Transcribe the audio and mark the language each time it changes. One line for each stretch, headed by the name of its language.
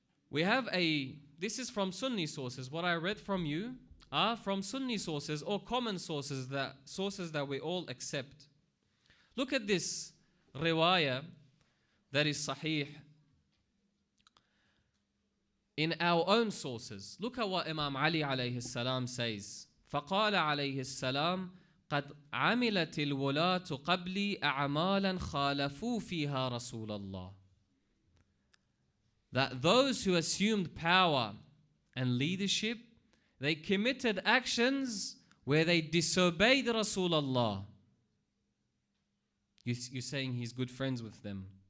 English: We have this is from Sunni sources. What I read from you are from Sunni sources or common sources that we all accept. Look at this riwayah that is sahih in our own sources. Look at what Imam Ali alayhi salam says.
Arabic: فقال عليه السلام قد عملت الولاة قبلي أعمالا خالفوا فيها رسول الله.
English: That those who assumed power and leadership, they committed actions where they disobeyed Rasulullah. You're saying he's good friends with them.